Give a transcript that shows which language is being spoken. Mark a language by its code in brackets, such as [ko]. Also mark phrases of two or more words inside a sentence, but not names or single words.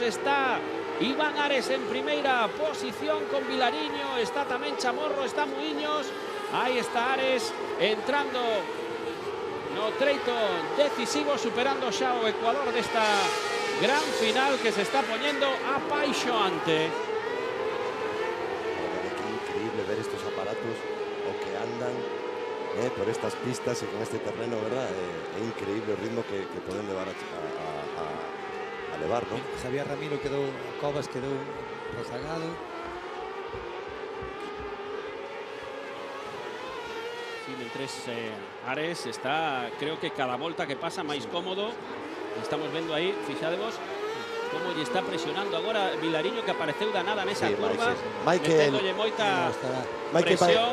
[gl] Está Iván Ares en primeira posición con Vilariño, está tamén Chamorro, está Muiños, aí está Ares entrando no treito decisivo, superando xa o ecuador desta gran final que se está poñendo apaixoante. [es] Qué increíble ver estos aparatos o que andan por estas pistas y con este terreno, ¿verdad? Es increíble el ritmo que pueden llevar a elevar, ¿no? [gl] Javier Ramiro quedou, Cobas quedou rezagado. Mentres Ares está, creo que cada volta que pasa máis cómodo. Estamos vendo aí, fixadevos como lle está presionando agora Vilariño, que apareceu da nada nesa curva, meténdolle moita presión.